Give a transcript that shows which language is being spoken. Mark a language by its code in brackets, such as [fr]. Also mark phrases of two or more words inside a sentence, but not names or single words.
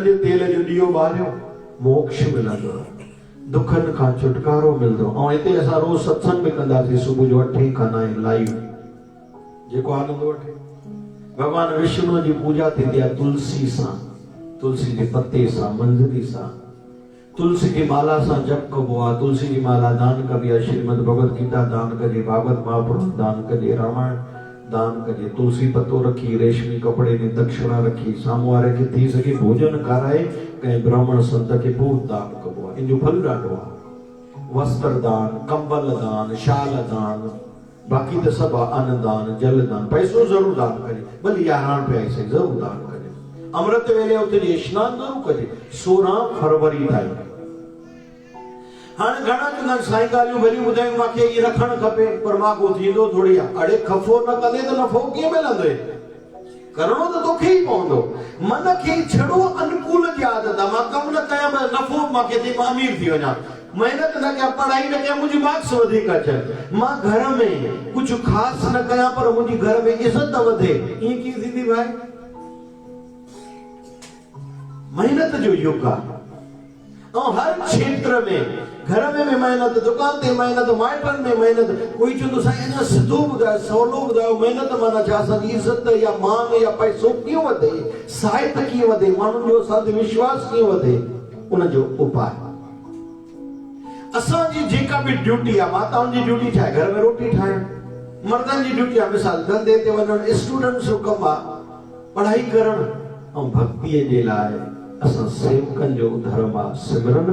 [sd] जे तेल जो ॾीओ ॿारियो मोक्ष मिलंदो दुखनि खां छुटकारो मिलंदो ऐं हिते असां रोज़ सत्संग बि कंदासीं सुबुह जो 8 खां 9 लाइव जेको आनंद वठे भगवान विष्णु जी पूजा थींदी आहे तुलसी सां तुलसी जे पत्ते सां मंजरी सां तुलसी की माला सां जप कबो आहे तुलसी जी माला दान कबी आहे श्रीमद भगवत गीता दान कजे भागवत महापुराण दान कजे रामायण दान कजे तुलसी पत्तो रखी रेशमी कपड़े में दक्षिणा रखी साम्हूं वारे खे थी सके भोजन कराए कंहिं ब्राह्मण संत खे पोइ दान कबो आहे इन जो फल ॾाढो आहे वस्त्र दान कंबल दान शाल दान बाकी तो सब अन्न दान जल दान पैसो जरूर दान करे भले 11 रुपया से जरूर दान करे अमृत वेले उते स्नान जरूर करे 16 फरवरी ताईं हाणे घणा चवंदा साईं ॻाल्हियूं भली ॿुधायूं मूंखे इहे रखणु खपे पर मां को थींदो थोड़ी आहे अड़े खफ़ो न कंदे त नफ़ो कीअं मिलंदो करणो त तोखे ई पवंदो मन खे छड़ो अनुकूल जी आदत आहे मां कमु न कयां नफ़ो मूंखे थी मां अमीर थी वञा मेहनत न कयां पढ़ाई न कयां मुंहिंजी मार्क्स वधीक अचनि मां घर में कुझु ख़ासि न कयां पर मुंहिंजी घर में इज़त वधे ईअं कीअं थींदी भाई मेहनत जो युग आहे ऐं हर क्षेत्र में घर में भी मेहनत दुकान ते मेहनत माइटनि में मेहनत कोई चवंदो साईं अञा सिधो ॿुधायो सवलो ॿुधायो मेहनत माना छा असांजी इज़त या मान या पैसो कीअं वधे साहित कीअं वधे माण्हुनि जो असां ते विश्वास कीअं वधे उनजो उपाय असांजी जेका भी ड्यूटी आहे माताउनि जी ड्यूटी छा आहे घर में रोटी ठाहिण मर्दनि जी ड्यूटी आहे मिसाल धंधे ते वञण स्टूडेंट्स जो कमु आहे पढ़ाई करण ऐं भक्तीअ जे लाइ असां सेवकनि जो धर्म आहे सिमरन